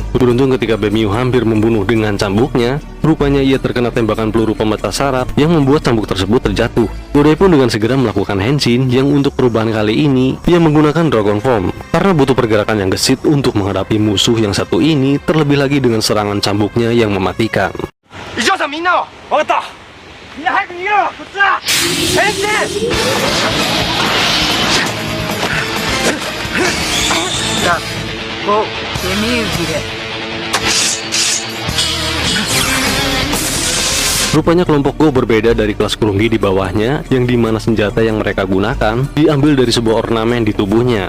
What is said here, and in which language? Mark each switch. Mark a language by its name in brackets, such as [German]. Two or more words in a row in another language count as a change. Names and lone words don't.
[Indonesian] Beruntung ketika Bemiyu hampir membunuh dengan cambuknya, rupanya ia terkena tembakan peluru pemecah saraf yang membuat cambuk tersebut terjatuh. Godai pun dengan segera melakukan henshin yang untuk perubahan kali ini, ia menggunakan Dragon Form. Karena butuh pergerakan yang gesit untuk menghadapi musuh yang satu ini, terlebih lagi dengan serangan cambuknya yang mematikan. [Japanese] 以上さんみんなを分かった。みんな早く逃げろ。こっちだ。先生。 [Indonesian] Rupanya kelompok Go berbeda dari kelas Kurunggi di bawahnya, yang dimana senjata yang mereka gunakan diambil dari sebuah ornamen di tubuhnya.